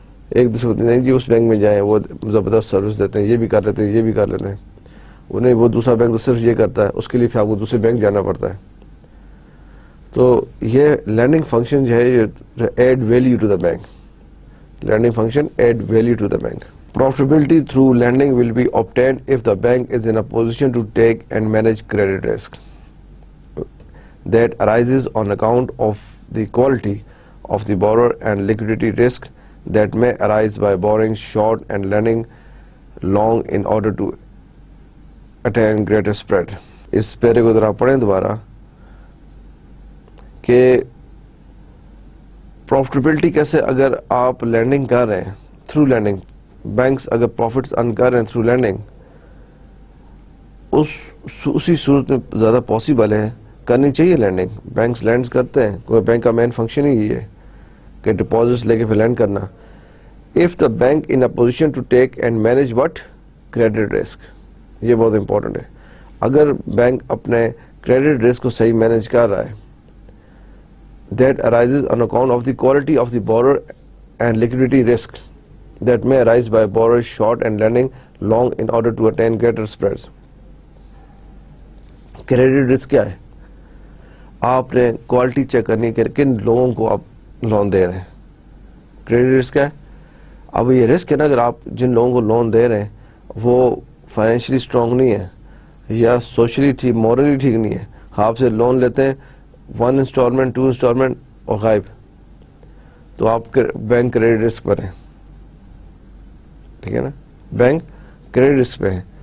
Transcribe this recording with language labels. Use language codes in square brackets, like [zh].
[ur] ایک دوسرے کو نہیں جی اس بینک میں جائیں وہ زبردست سروس دیتے ہیں, یہ بھی کر لیتے ہیں یہ بھی کر لیتے ہیں, انہیں وہ دوسرا بینک تو صرف یہ کرتا ہے, اس کے لیے پھر آپ کو دوسرے بینک جانا پڑتا ہے. تو یہ لینڈنگ فنکشن جو ہے یہ [en] Add value to the bank, lending function add value to the bank. Profitability through lending will be obtained if the bank is in a position to take and manage credit risk that arises on account of the quality of the borrower and liquidity risk that may arise by borrowing short and lending long in order to attain greater spread. [ur] اس پیرے کو ذرا پڑھیں دوبارہ کہ profitability کیسے, اگر آپ landing کر رہے ہیں تھرو لینڈنگ, بینکس اگر پروفٹس ارن کر رہے ہیں تھرو لینڈنگ, اسی صورت میں زیادہ پاسبل ہے کرنی چاہیے لینڈنگ. بینکس لینڈز کرتے ہیں کیونکہ بینک کا مین فنکشن ہی یہ ہے کہ ڈپازٹس لے کے پھر لینڈ کرنا. [en] if the bank in a position to take and manage what credit risk, [ur] یہ بہت امپورٹنٹ ہے. اگر بینک اپنے کریڈٹ رسک کو صحیح مینیج کر رہا ہے, [en] that arises on account of the quality of the borrower and liquidity risk that may arise by borrowing short and lending long in order to attain greater spreads. [ur] Credit risk کیا ہے؟ آپ نے quality check کرنی کہ کن لوگوں کو آپ لون دے رہے ہیں. کریڈٹ رسک کیا ہے؟ اب یہ رسک ہے نا, اگر آپ جن لوگوں کو لون دے رہے ہیں وہ فائنینشلی اسٹرانگ نہیں ہے یا سوشلی ٹھیک, مورلی ٹھیک نہیں ہے, آپ سے لون لیتے ہیں 1 انسٹالمنٹ 2 انسٹالمنٹ اور غائب, تو آپ بینک کریڈٹ رسک پر ہیں, ٹھیک ہے نا, بینک کریڈٹ رسک پہ ہے.